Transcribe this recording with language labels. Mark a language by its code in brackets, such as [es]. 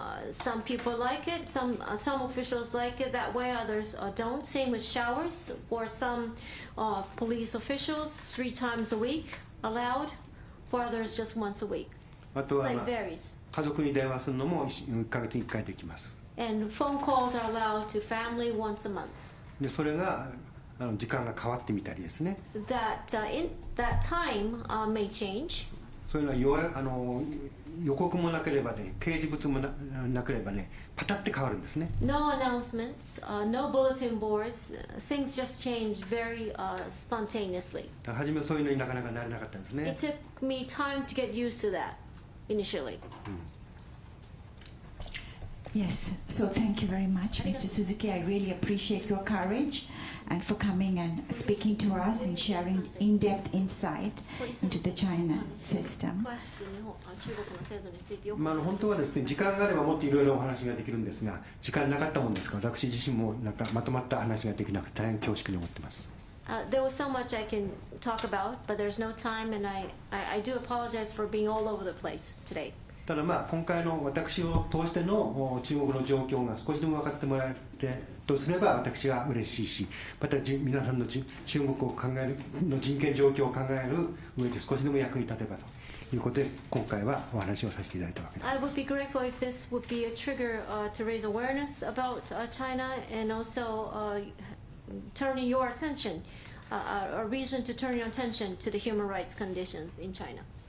[en] Some people like it, some officials like it that way, others don't. Same with showers. For some police officials, 3 times a week allowed, for others just once a week. [ja] あとは、 [en] So it varies. [ja] 家族に電話するのも1ヶ月に1回できます。 [en] And phone calls are allowed to family once a month. [ja] でそれが時間が変わってみたりですね。 [en] That time may change. [ja] そういうのは予告もなければね、掲示物も なければね、パタって変わるんですね。 [en] No announcements, no bulletin boards. Things just change very spontaneously. [ja] 初めそういうのになかなかなれなかったんですね。 [en] It took me time to get used to that initially. Yes, so thank you very much, Mr. Suzuki. I really appreciate your courage and for coming and speaking to us and sharing in-depth insight into the China system. [ja] 本当はですね、時間があればもっといろいろお話ができるんですが、時間なかったもんですから、私自身もなんかまとまった話ができなくて大変恐縮に思ってます。 [en] There was so much I can talk about, but there's no time, and I do apologize for being all over the place today. [ja] ただ今回の私を通しての中国の状況が少しでも分かってもらえるとすれば私は嬉しいし、また皆さんの中国を考えるの人権状況を考える上で少しでも役に立てばということで今回はお話をさせていただいたわけです。 [en] I would be grateful if this would be a trigger to raise awareness about China and also turning your attention, a reason to turn your attention to the human rights conditions in China.